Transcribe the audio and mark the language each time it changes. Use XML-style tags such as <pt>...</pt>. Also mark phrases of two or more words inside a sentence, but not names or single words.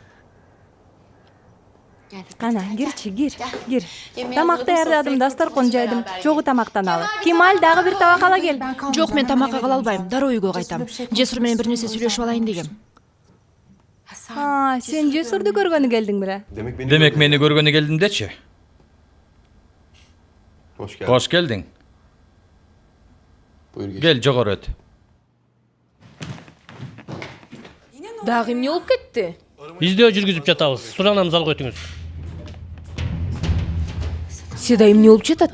<ky>Кана, кирчи, кир. Тамак даярдадым, дастаркон жайдым. Жогу тамактаналы. Кемаль дагы бир табак ала кел. жок, мен тамакка кала албайм, дароо үйгө кайтам. Жесур менен бир нерсе сүйлөшүп алайын дегем. Сен Жесурду көргөнү келдиң бире. Демек мени көргөнү келдим дечи. Кош келдиң. Кел, жогору өт. Дагы эмне болуп кетти? Издөө жүргүзүп жатабыз. Суранам залга өтүңүз. Седа эмне болуп жатат?</ky>